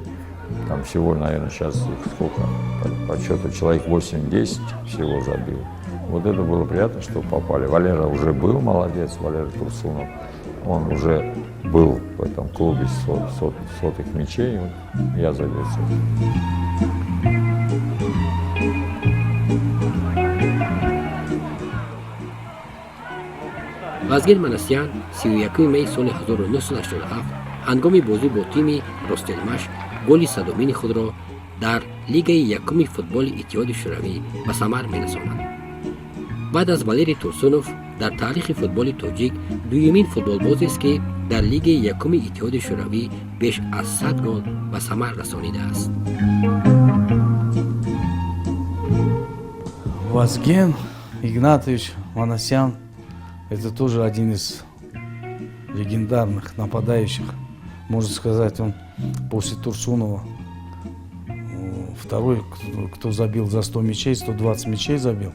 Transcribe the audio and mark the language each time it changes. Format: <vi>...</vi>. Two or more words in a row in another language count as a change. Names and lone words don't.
<ru>Там всего, наверное, сейчас их сколько? По счету человек 8-10 всего забил. Вот это было приятно, что попали. Валера уже был молодец, Валера Турсунов. Он уже был в этом клубе сотых мячей. Вот я забил.</ru> <fa>وازگن منسیان 31 می سال 1987 هنگام بازی با تیم رستلمش گل صدومین خود را در لیگ یکم فوتبال اتحاد شوروی به ثمر می‌رساند. بعد از والری تورسونوف در تاریخ فوتبال تاجیک دومین فوتبال بازی است که در لیگ یکم اتحاد شوروی بیش از 100 گل به ثمر رسانیده است.</fa> <ru>Вазген Игнатович Манасян — это тоже один из легендарных нападающих. Можно сказать, он после Турсунова второй, кто забил за 100 мячей, 120 мячей забил.</ru>